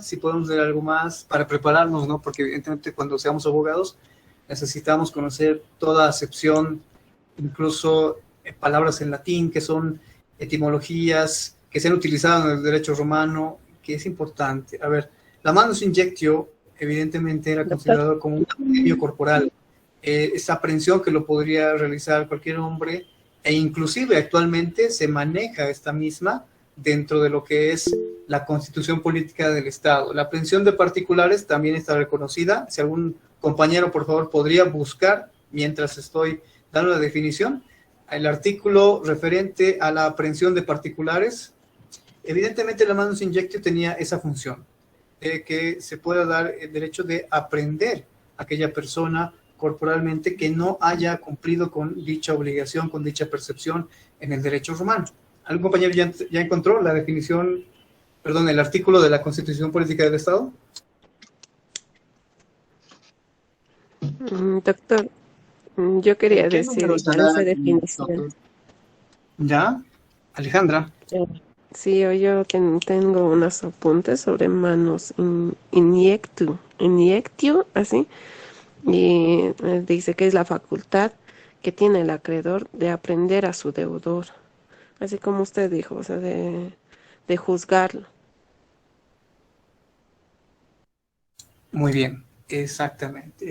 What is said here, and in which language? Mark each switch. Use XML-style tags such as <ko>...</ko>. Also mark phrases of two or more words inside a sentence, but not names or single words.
<es>Si podemos ver algo más para prepararnos, ¿no? Porque evidentemente cuando seamos abogados necesitamos conocer toda acepción, incluso palabras en latín que son etimologías que se han utilizado en el derecho romano, que es importante. A ver, la</es> <la>manus injectio</la> <es>evidentemente era considerado como un medio corporal, esa aprehensión que lo podría realizar cualquier hombre, e inclusive actualmente se maneja esta misma dentro de lo que es la constitución política del Estado. La aprehensión de particulares también está reconocida. Si algún compañero, por favor, podría buscar, mientras estoy dando la definición, el artículo referente a la aprehensión de particulares. Evidentemente la</es> <la>manus injectio</la> <es>tenía esa función, de que se pueda dar el derecho de aprehender a aquella persona corporalmente que no haya cumplido con dicha obligación, con dicha percepción en el derecho romano. ¿Algún compañero ya encontró la definición, perdón, el artículo de la Constitución Política del Estado? Doctor, yo quería ¿Qué decir número estará esa aquí, definición. doctor? ¿Ya? Alejandra. Sí, yo tengo unos apuntes sobre</es> <la>manus injectio,</la> <es>así, y dice que es la facultad que tiene el acreedor de aprender a su deudor, así como usted dijo, o sea, de juzgarlo. Muy bien, exactamente.</es>